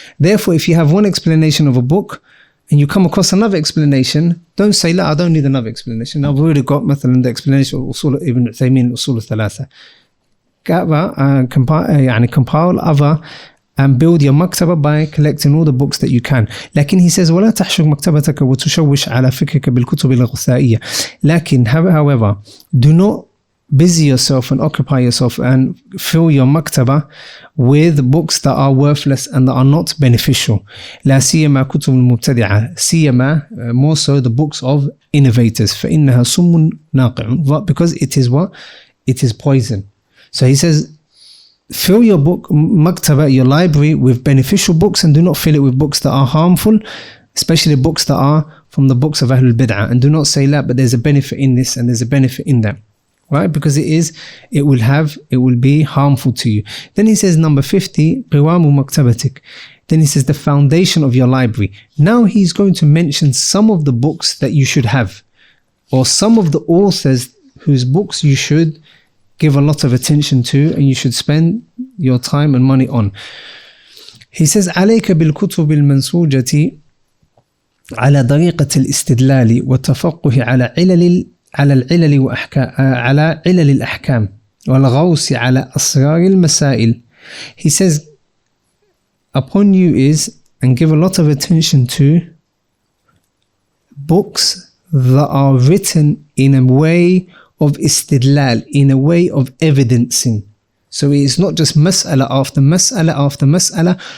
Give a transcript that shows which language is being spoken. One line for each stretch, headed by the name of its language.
English: Therefore, if you have one explanation of a book and you come across another explanation, don't say, I don't need another explanation. I've already got the explanation of Usul Ibn Uthaymeen, Usul al-Thalatha. Compile other and build your maktaba by collecting all the books that you can.
Arabic: لكن
English: he says
Arabic: ولا تحشر مكتبتك وتشوش على فكرك بالكتب الغثائية.
English: لكن however, do not busy yourself and occupy yourself and fill your maktaba with books that are worthless and that are not beneficial.
Arabic: لا سيما كتب المبتدعة,
English: سيما more so the books of innovators.
Arabic: فإنها سم ناقع,
English: because it is what? It is poison. So he says, fill your book maktaba, your library, with beneficial books, and do not fill it with books that are harmful, especially books that are from the books of Ahlul Bid'ah. And do not say, but there's a benefit in this and there's a benefit in that. right? Because it will be harmful to you. Then he says number 50, qiwamu maktabatik. Then he says the foundation of your library. Now he's going to mention some of the books that you should have, or some of the authors whose books you should give a lot of attention to and you should spend your time and money on. He says
Arabic: عليك بالكتب المنسوجة على طريقة الاستدلال والتفقه على علل الأحكام والغوص على أسرار المسائل.
English: He says upon you is, and give a lot of attention to, books that are written in a way of istidlal, in a way of evidencing. So it's not just mas'ala after mas'ala after mas'ala.